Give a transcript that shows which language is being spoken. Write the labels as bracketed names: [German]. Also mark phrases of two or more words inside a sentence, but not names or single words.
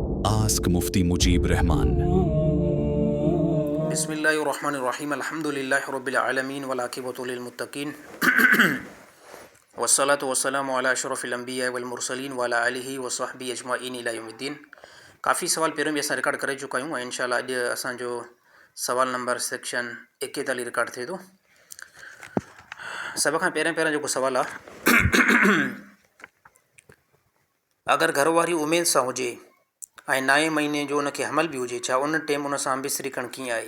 [English] Ask Mufti Mujib Rahman. [Arabic] بسم الله الرحمن الرحيم الحمد لله رب العالمين والعاقبة للمتقين والصلاة والسلام على أشرف الأنبياء والمرسلين و على آله و صحبه أجمعين إلى يوم الدين. [Sindhi] काफ़ी सवाल पहिरियों बि असां रिकॉर्ड करे चुका आहियूं ऐं इंशाअल्लाह अॼु असांजो सवाल नंबर सेक्शन 41 रिकॉर्ड थिए थो। सभ खां पहिरियों जेको सवाल आहे, अगरि घरवारी उमेद सां हुजे ऐं 9 महीने जो उनखे हमल बि हुजे, छा उन टाइम उन सां बिस्तरी करणु कीअं आहे?